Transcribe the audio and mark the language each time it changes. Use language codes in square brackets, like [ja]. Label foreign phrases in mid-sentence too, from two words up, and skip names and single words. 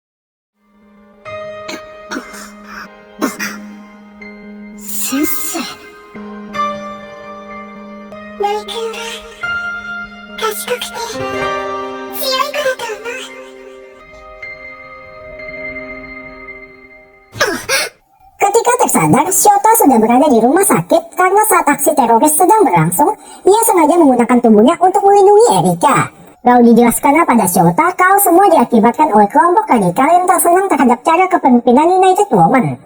[ja] 。先生。葵くんは賢くて強い子だと思う。 [id] Ketika tersadar, Shota sudah berada di rumah sakit karena saat aksi teroris sedang berlangsung, ia sengaja menggunakan tubuhnya untuk melindungi Erika. Lalu dijelaskan pada Shota kalau semua diakibatkan oleh kelompok radikal yang tak senang terhadap cara kepemimpinan United Woman.